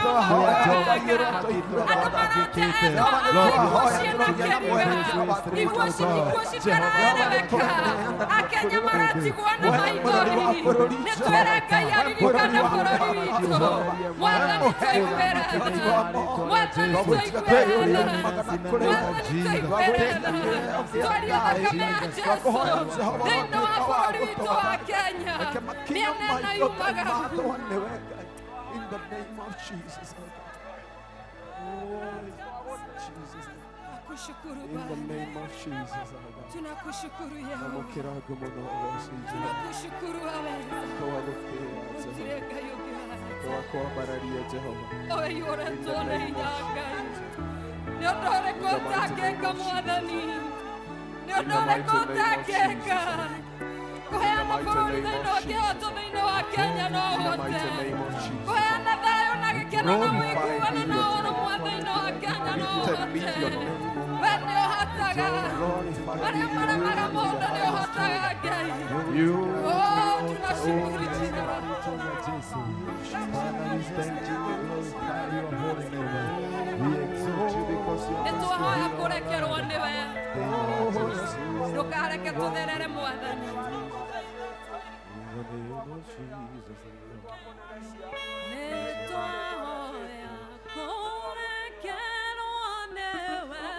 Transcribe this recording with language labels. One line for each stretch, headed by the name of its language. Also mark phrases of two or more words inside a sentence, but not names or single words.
Kikuyu: andũ marateerwo ikuũ ciĩna kĩriga iguũ ikuũ citararereka Akenya maratigwo na maithori nĩ twĩre Ngai aririkane bũrũri witũ Mwathani tũiguĩre tha Mwathani tũiguĩre tha Mwathani tũiguĩre tha twaria thakame ya Jesũ thĩinĩ wa bũrũri witũ wa Kenya mĩena ĩno yumagaru
English: in the name of Jesus.
Swahili: Tunakushukuru
English: In the
Swahili: Baba.
English: name of Jesus.
Swahili: Tunakushukuru Yehova. Tunakushukuru waweza.
Kikuyu: Utire Ngai ũngĩhana. Owe yũre tũone hinya Ngai. Nĩ ũndũ ũrĩkũ ũtangĩka Mwathani. Nĩ ũndũ ũrĩkũ ũtangĩka. Kũheana bũrũri thĩinĩ wa kĩhoto thĩinĩ wa Kenya no ũhote. Kũheana thayũ na gĩkeno na wĩiguano na ũrũmwe thĩinĩ wa Kenya no ũhote. We nĩ ũhotaga. Marĩa maremaga mũndũ nĩ ũhotaga Ngai.
Swahili: Oh, tunashukuru jina lako.
Kikuyu: Nĩtwahoya kũrekerwo nĩwe. Ndũkareke tũtherere Mwathani. Nĩtwahoya kũrekerwo nĩwe.